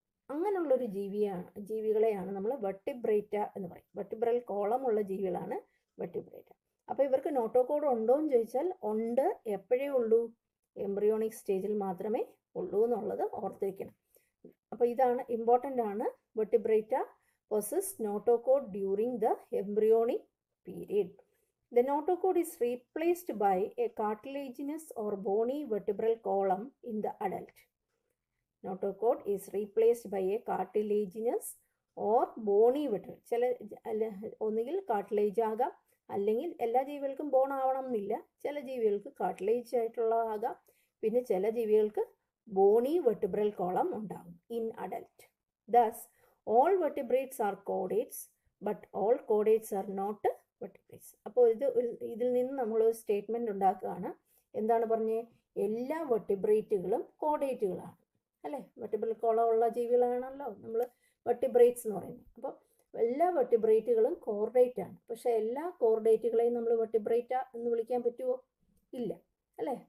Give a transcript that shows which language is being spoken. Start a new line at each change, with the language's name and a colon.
Malayalam: അങ്ങനെയുള്ളൊരു ജീവികളെയാണ് നമ്മൾ വെർട്ടിബ്രേറ്റ എന്ന് പറയും. വെർട്ടിബ്രൽ കോളം ഉള്ള ജീവികളാണ് വെർട്ടിബ്രേറ്റ. അപ്പോൾ ഇവർക്ക് നോട്ടോകോഡ് ഉണ്ടോ എന്ന് ചോദിച്ചാൽ ഉണ്ട്. എപ്പോഴേ ഉള്ളൂ? എംബ്രിയോണിക് സ്റ്റേജിൽ മാത്രമേ ഉള്ളൂ എന്നുള്ളത് ഓർത്തിരിക്കണം. അപ്പോൾ ഇതാണ് ഇമ്പോർട്ടൻ്റ് ആണ്.
English: Vertebrate possess notochord during the embryonic period. The notochord is replaced by a cartilaginous or bony vertebral column in the adult. Notochord is replaced by a cartilaginous or bony vertebral.
Malayalam: ഒന്നുകിൽ cartilage ആകാം, അല്ലെങ്കിൽ എല്ലാ ജീവികൾക്കും bone ആവണം എന്നില്ല. ചില ജീവികൾക്ക് cartilage ആയിട്ടുള്ളതാകാം, പിന്നെ ചില ജീവികൾക്ക് ബോണി വെർട്ടിബ്രൽ കോളം ഉണ്ടാകും
English: In adult. Thus, all vertebrates are chordates, but all chordates are not vertebrates.
Malayalam: അപ്പോൾ ഇതിൽ നിന്ന് നമ്മളൊരു സ്റ്റേറ്റ്മെൻറ്റ് ഉണ്ടാക്കുകയാണ്. എന്താണ് പറഞ്ഞത്? എല്ലാ വെർട്ടിബ്രേറ്റുകളും കോഡേറ്റുകളാണ് അല്ലേ. വെർട്ടിബ്രൽ കോളം ഉള്ള ജീവികളാണല്ലോ നമ്മൾ വെർട്ടിബ്രേറ്റ്സ് എന്ന് പറയുന്നത്. അപ്പോൾ എല്ലാ വെർട്ടിബ്രേറ്റുകളും കോർഡേറ്റ് ആണ്. പക്ഷേ എല്ലാ കോർഡേറ്റുകളെയും നമ്മൾ വെർട്ടിബ്രേറ്റ എന്ന് വിളിക്കാൻ പറ്റുമോ? ഇല്ല അല്ലേ.